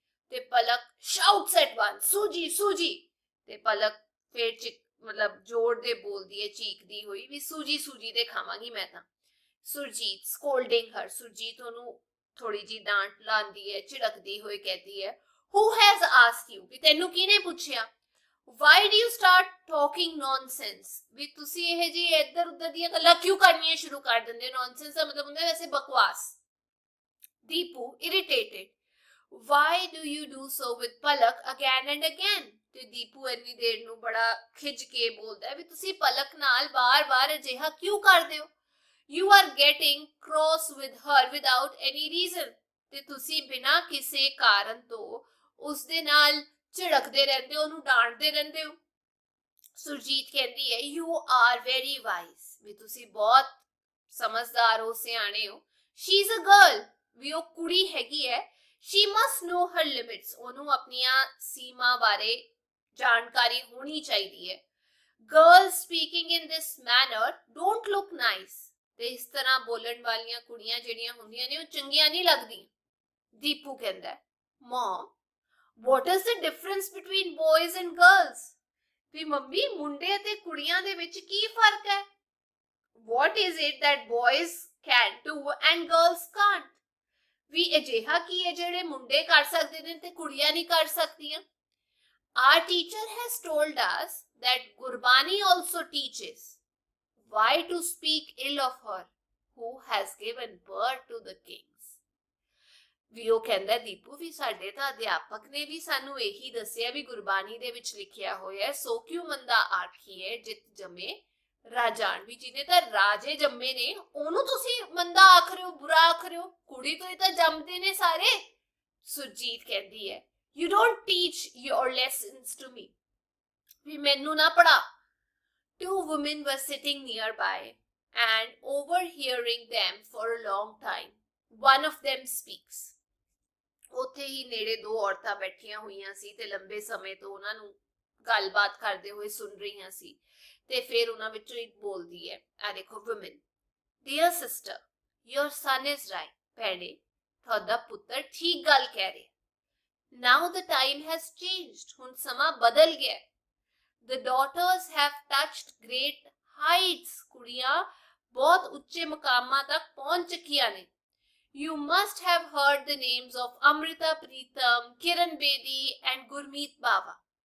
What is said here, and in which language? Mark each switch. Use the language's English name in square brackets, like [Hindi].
[Punjabi] ਤੇ ਪਲਕ [English] shouts at once, [Punjabi] ਸੂਜੀ ਸੂਜੀ। ਤੇ ਪਲਕ ਫੇਰ ਮਤਲਬ ਜ਼ੋਰ ਦੇ ਬੋਲਦੀ ਹੈ, ਚੀਕਦੀ ਹੋਈ ਵੀ ਸੂਜੀ ਸੂਜੀ ਦੇ ਖਾਵਾਂਗੀ ਮੈਂ ਤਾਂ। ਸੁਰਜੀਤ [English] scolding her, [Punjabi] ਸੁਰਜੀਤ ਉਹਨੂੰ ਥੋੜੀ ਜੀ ਡਾਂਟ ਲਾਉਂਦੀ ਹੈ, ਝਿੜਕਦੀ ਹੋਈ ਕਹਿੰਦੀ ਹੈ, [English] Who has asked you? [Punjabi] ਵੀ ਤੈਨੂੰ ਕਿਹਨੇ ਪੁੱਛਿਆ? [English] Why do you start talking nonsense? [Punjabi] ਵੀ ਤੁਸੀਂ ਇਹ ਜੀ ਇੱਧਰ ਉੱਧਰ ਦੀਆਂ ਗੱਲਾਂ ਕਿਉਂ ਕਰਨੀਆਂ ਸ਼ੁਰੂ ਕਰ ਦਿੰਦੇ ਹੋ? Nonsense ਦਾ ਮਤਲਬ ਹੁੰਦਾ ਵੈਸੇ ਬਕਵਾਸ। [English] Deepu, irritated. Why do you do so with Palak again and again? [Punjabi] ਤੇ ਦੀਪੂ ਇੰਨੀ ਦੇਰ ਨੂੰ ਬੜਾ ਖਿੱਚ ਕੇ ਬੋਲਦਾ ਹੈ ਵੀ ਤੁਸੀਂ ਪਲਕ ਨਾਲ ਬਾਰ-ਬਾਰ ਅਜਿਹਾ ਕਿਉਂ ਕਰਦੇ ਹੋ? [English] You are getting cross with her without any reason. [Punjabi] ਤੇ ਤੁਸੀਂ ਬਿਨਾਂ ਕਿਸੇ ਕਾਰਨ ਤੋਂ ਉਸ ਦੇ ਨਾਲ ਝਿੜਕਦੇ ਰਹਿੰਦੇ ਹੋ, ਉਹਨੂੰ ਡਾਂਟਦੇ ਰਹਿੰਦੇ ਹੋ। ਸੁਰਜੀਤ ਕਹਿੰਦੀ ਹੈ [English] you are very wise. [Punjabi] ਵੀ ਤੁਸੀਂ ਬਹੁਤ ਸਮਝਦਾਰ ਹੋ, ਸਿਆਣੇ ਹੋ। [English] She is a girl. [Punjabi] ਵੀ ਉਹ ਕੁੜੀ ਹੈਗੀ ਹੈ। [English] She must know her limits. [Punjabi] ਉਹਨੂੰ ਆਪਣੀਆਂ ਸੀਮਾ ਬਾਰੇ ਜਾਣਕਾਰੀ ਹੋਣੀ ਚਾਹੀਦੀ ਹੈ। [English] Girls speaking in this manner don't look nice. [Punjabi] ਤੇ ਇਸ ਤਰ੍ਹਾਂ ਬੋਲਣ ਵਾਲੀਆਂ ਕੁੜੀਆਂ ਜਿਹੜੀਆਂ ਹੁੰਦੀਆਂ ਨੇ ਉਹ ਚੰਗੀਆਂ ਨਹੀਂ ਲੱਗਦੀਆਂ। ਦੀਪੂ ਕਹਿੰਦਾ [English] Mom, what is the difference between boys and girls? [Punjabi] We mummy ਮੁੰਡੇ ਅਤੇ ਕੁੜੀਆਂ ਦੇ ਵਿੱਚ ਕੀ ਫਰਕ ਹੈ? [English] What is it that boys can do and girls can't? [Punjabi] ਵੀ ਅਜਿਹਾ ਕੀ ਹੈ ਜਿਹੜੇ ਮੁੰਡੇ ਕਰ ਸਕਦੇ ਨੇ ਤੇ ਕੁੜੀਆਂ ਨਹੀਂ ਕਰ ਸਕਦੀਆਂ? [English] Our teacher has told us that Gurbani also teaches why to speak ill of her who has given birth to the kings. [Punjabi] ਵੀ ਉਹ ਕਹਿੰਦਾ ਦੀਪੂ ਵੀ ਸਾਡੇ ਤਾਂ ਅਧਿਆਪਕ ਨੇ ਵੀ ਸਾਨੂੰ ਇਹੀ ਦੱਸਿਆ ਵੀ ਗੁਰਬਾਣੀ ਦੇ ਵਿੱਚ ਲਿਖਿਆ ਹੋਇਆ ਹੈ ਸੋ ਕਿਉਂ ਮੰਦਾ ਆਖੀਏ ਜਿਤ ਜੰਮੇ ਰਾਜਾਨ। ਵੀ ਜਿਹਨੇ ਤਾਂ ਰਾਜੇ ਜੰਮੇ ਨੇ ਉਹਨੂੰ ਤੁਸੀਂ ਮੰਦਾ ਆਖ ਰਹੇ ਹੋ, ਬੁਰਾ ਆਖ ਰਹੇ ਹੋ, ਕੁੜੀ ਤੋਂ ਹੀ ਤਾਂ ਜੰਮਦੇ ਨੇ ਸਾਰੇ। ਸੁਰਜੀਤ ਕਹਿੰਦੀ ਹੈ [English] You don't teach your lessons to me. [Punjabi] ਵੀ ਮੈਨੂੰ ਨਾ ਪੜਾ। [English] Two women were sitting nearby and overhearing them for a long time. One of them speaks. [Punjabi] ਉੱਥੇ ਹੀ ਨੇੜੇ ਦੋ ਔਰਤਾਂ ਬੈਠੀਆਂ ਹੋਈਆਂ ਸੀ ਤੇ ਲੰਬੇ ਸਮੇਂ ਤੋਂ ਉਹਨਾਂ ਨੂੰ ਗੱਲਬਾਤ ਕਰਦੇ ਹੋਏ ਸੁਣ ਰਹੀਆਂ ਸੀ ਤੇ ਫਿਰ ਉਹਨਾਂ ਵਿੱਚੋਂ ਇੱਕ ਬੋਲਦੀ ਹੈ। ਆ ਦੇਖੋ women. [English] Dear sister, your son is right. [Punjabi] ਭੈਣੇ, ਤੁਹਾਡਾ ਪੁੱਤਰ ਠੀਕ ਗੱਲ ਕਹਿ ਰਿਹਾ। [English] Now the time has changed. [Punjabi] ਹੁਣ ਸਮਾਂ ਬਦਲ ਗਿਆ। [English] The daughters have touched great heights. [Punjabi] ਕੁੜੀਆਂ ਬਹੁਤ ਉੱਚੇ ਮਕਾਮਾਂ ਤੱਕ ਪਹੁੰਚ ਚੁੱਕੀਆਂ ਨੇ। [English] You must have heard the names of Amrita Pritam, Kiran Bedi and Gurmeet Bawa.